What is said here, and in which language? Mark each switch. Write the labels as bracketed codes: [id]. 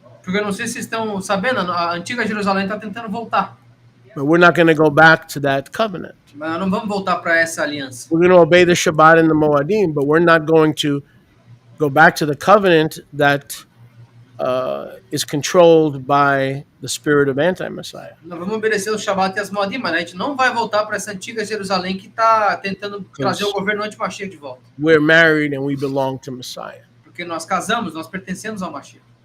[pt] Porque eu não sei se vocês estão sabendo, a antiga Jerusalém está tentando voltar. [en] But we're not going to go back to that covenant. [pt] Mas nós não vamos voltar para essa aliança. [en] We're going to obey the Shabbat and the Moadim, but we're not going to go back to the covenant that is controlled by the spirit of anti-Messiah. [pt] Nós vamos obedecer o Shabat e as Moadim, mas a gente não vai voltar para essa antiga Jerusalém que está tentando trazer o governo anti-Mashiach de volta. [en] We're married and we belong to Messiah. [pt] Porque nós casamos, nós pertencemos ao Mashiach.